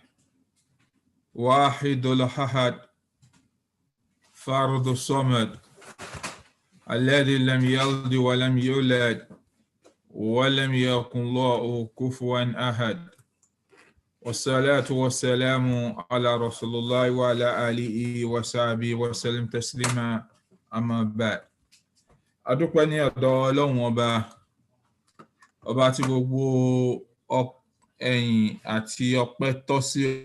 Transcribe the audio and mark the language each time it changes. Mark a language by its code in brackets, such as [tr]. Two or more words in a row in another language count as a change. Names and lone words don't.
[ar] واحد الأحد فرد الصمد الذي لم يلد ولم يولد ولم يكن له كفوا أحد والصلاة والسلام على رسول الله وعلى آله وصحبه وسلم تسليما أما بعد. [yo] adúpẹ́ ní ọ̀dọ̀ Ọlọ́run ọba tí gbogbo ẹ̀yìn àti ọpẹ́ tọ́ sí.